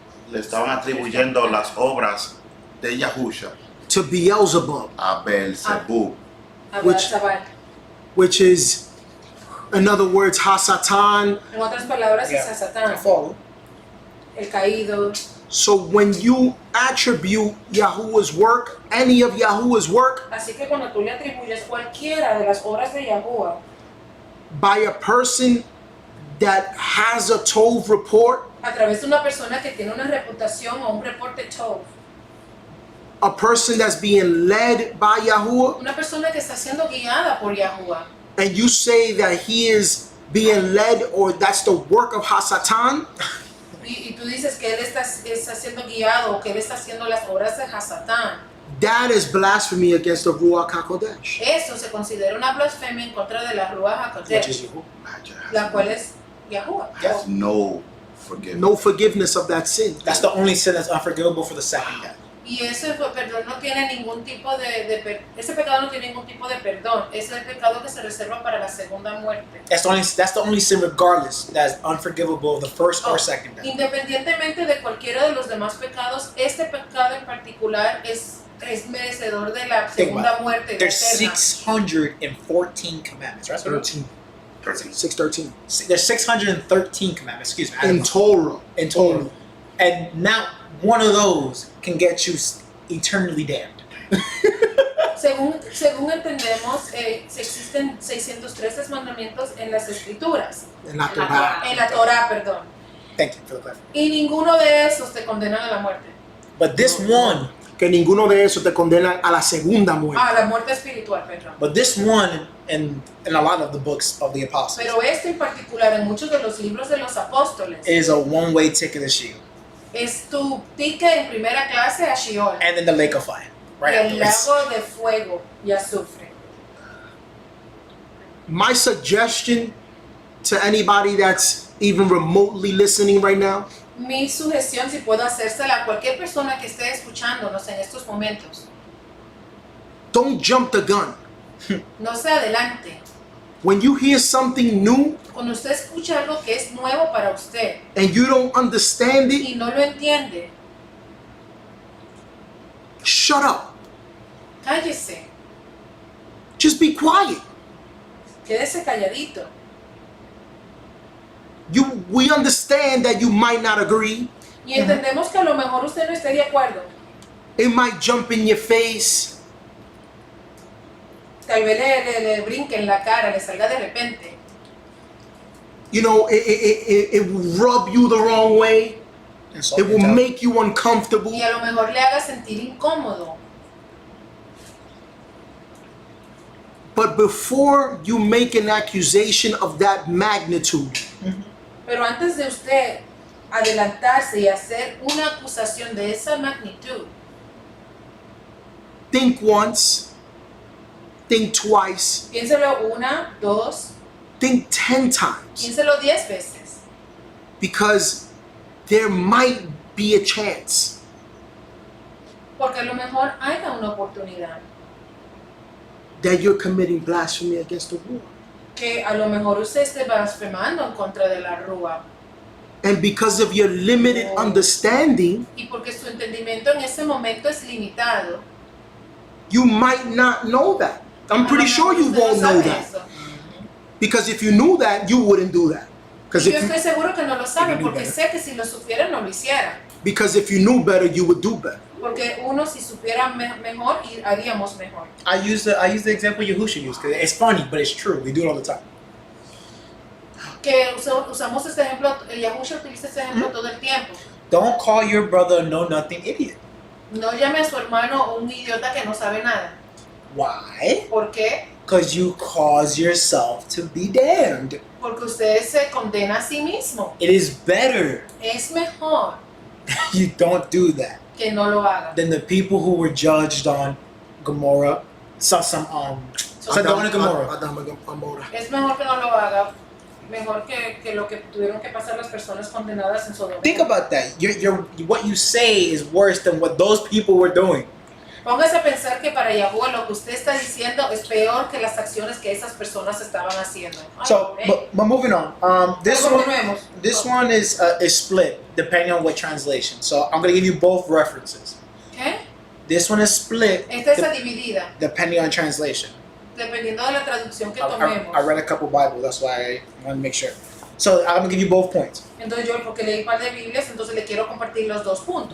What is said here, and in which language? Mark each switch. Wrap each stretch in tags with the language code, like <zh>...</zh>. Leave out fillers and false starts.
<es>le estaban atribuyendo las obras de Yahusha</es> <en>to Beelzebub,</en> <es>a Beelzebub,</es> <en>Which- Zabal. which is, in other words, Hasatan.</en> <es>En otras palabras, es a</es> <en>I</en> <es>Satán,</es> <en>follow.</en> <es>el caído.</es> <en>So when you attribute Yahuwah's work, any of Yahuwah's work,</en> <es>Así que cuando tú le atribuyes cualquiera de las obras de Yahuwah</es> <en>by a person that has a Tov report,</en> <es>a través de una persona que tiene una reputación o un reporte Tov,</es> <en>a person that's being led by Yahuwah,</en> <es>una persona que está siendo guiada por Yahuwah,</es> <en>and you say that he is being led or that's the work of Hasatan,</en> <es>y tú dices que él está siendo guiado o que él está haciendo las obras de Hasatán,</es> <en>that is blasphemy against the Ruach HaKodesh.</en> <es>eso se considera una blasfemia en contra de la Ruach</es> <en>Which is</en> <es>HaKodesh,</es> <en>Yahuwah.</en> <es>la cual es Yahuwah.</es> <en>has no forgiveness. No forgiveness of that sin. That's the only sin that's unforgivable for the second death.</en> <es>Y ese perdón no tiene ningún tipo ese pecado no tiene ningún tipo de perdón, es el pecado que se reserva para la segunda muerte.</es> <en>That's the only sin, regardless, that's unforgivable of the first or second death.</en> <es>Independientemente de cualquiera de los demás pecados, este pecado en particular es merecedor de la</es> <en>Think</en> <es>segunda</es> <en>about</en> <es>muerte.</es> <en>There's</en> <es>eterna.</es> <en>614 commandments, right? 13. 613. There's 613 commandments, excuse me. I don't In know. Torah. In total. And not one of those can get you eternally damned.</en> <es>Según entendemos, existen 613 mandamientos en las escrituras, En la Torah. en la Torah, perdón.</es> <en>Thank you for the clarification.</en> <es>Y ninguno de esos te condenan a la muerte,</es> <en>But this one,</en> <es>Que ninguno de esos te condena a la segunda muerte. a la muerte espiritual, perdón.</es> <en>but this one in a lot of the books of the apostles</en> <es>Pero este en particular, en muchos de los libros de los apóstoles,</es> <en>is a one-way ticket to Sheol</en> <es>es tu ticket en primera clase a Sheol,</es> <en>and then the lake of fire. Right</en> <es>y el</es> <en>afterwards.</en> <es>lago de fuego y azufre.</es> <en>My suggestion to anybody that's even remotely listening right now,</en> <es>Mi sugestión, si puedo hacérsela a cualquier persona que esté escuchándonos en estos momentos,</es> <en>don't jump the gun.</en> <es>no se adelante.</es> <en>When you hear something new</en> <es>Cuando usted escucha algo que es nuevo para usted</es> <en>and you don't understand it,</en> <es>y no lo entiende,</es> <en>shut up.</en> <es>cállese,</es> <en>Just be quiet.</en> <es>quédese calladito.</es> <en>We understand that you might not agree.</en> <es>Y entendemos que a lo mejor usted no esté de acuerdo.</es> <en>It might jump in your face.</en> <es>Tal vez le brinque en la cara, le salga de repente.</es> <en>You know, it will rub you the wrong way. Insult It will your make you uncomfortable.</en> <es>Y a lo mejor le haga sentir incómodo.</es> <en>But before you make an accusation of that magnitude,</en> <es>Pero antes de usted adelantarse y hacer una acusación de esa magnitud,</es> <en>think once, think twice,</en> <es>piénselo una, dos,</es> <en>think 10 times.</en> <es>piénselo 10 veces.</es> <en>Because there might be a chance</en> <es>Porque a lo mejor haya una oportunidad</es> <en>that you're committing blasphemy against the Lord.</en> <es>que a lo mejor usted esté blasfemando en contra de la Rúa.</es> <en>And because of your limited understanding,</en> <es>Y porque su entendimiento en ese momento es limitado.</es> <en>you might not know that. I'm</en> <es>a</es> <en>pretty</en> <es>lo</es> <en>sure</en> <es>mejor</es> <en>you</en> <es>usted no</es> <en>won't know</en> <es>sabe</es> <en>that.</en> <es>eso.</es> <en>Because if you knew that, you wouldn't do that.</en> <es>Y yo estoy seguro que no lo sabe</es> <en>If you knew</en> <es>porque</es> <en>better.</en> <es>sé que si lo supiera no lo hiciera.</es> <en>Because if you knew better, you would do better.</en> <es>Porque uno si supiera mejor y haríamos mejor.</es> <en>I use the example Yahusha used because it's funny, but it's true. We do it all the time.</en> <es>Que usamos este ejemplo, Yahusha utiliza este ejemplo todo el tiempo.</es> <en>Don't call your brother a know-nothing idiot.</en> <es>No llame a su hermano un idiota que no sabe nada.</es> <en>Why?</en> <es>¿Por qué?</es> <en>Because you cause yourself to be damned.</en> <es>Porque usted se condena a sí mismo.</es> <en>It is better</en> <es>Es mejor</es> <en>you don't do that</en> <es>que no lo haga.</es> <en>than the people who were judged on Gomorrah, Sodom and Gomorrah. Adam and Gomorrah.</en> <es>Es mejor que no lo haga. Mejor que lo que tuvieron que pasar las personas condenadas en Sodoma.</es> <en>Think about that. What you say is worse than what those people were doing.</en> <es>Póngase a pensar que para Yahuwah lo que usted está diciendo es peor que las acciones que esas personas estaban haciendo. Ay,</es> <en>So,</en> <es>amén.</es> <en>but moving on. This</en> <es>Pero</es> <en>one,</en> <es>continuemos.</es> <en>this one is split depending on what translation. So I'm gonna give you both references.</en> <es>¿Qué?</es> <en>This one is split</en> <es>Esta está dividida,</es> <en>depending on translation.</en> <es>dependiendo de la traducción que</es> <en>I</en> <es>tomemos.</es> <en>read a couple Bibles, that's why I want to make sure. So I'm gonna give you both points,</en> <es>Entonces yo, porque leí un par de Biblias, entonces le quiero compartir los dos puntos.</es>